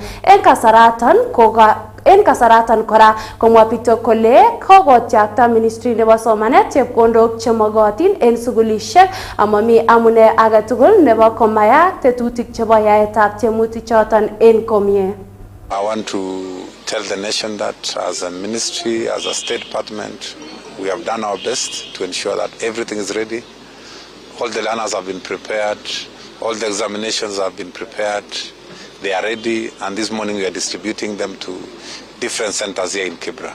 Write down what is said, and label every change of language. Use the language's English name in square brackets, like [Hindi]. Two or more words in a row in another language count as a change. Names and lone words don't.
[Kalenjin] En kasaratan kora komwa Bitok kole kokotyakta ministry nebo somanet chepkondok chemogotin en sugulishek amami amune agetugul nebo komaya tetutik chebo yaetab tiemutik choton en komie. [English] I want to tell the nation that as a ministry, as a state department, we have done our best to ensure that everything is ready. All the learners have been prepared. All the examinations have been prepared. They are ready, and this morning we are distributing them to different centers here in Kibra.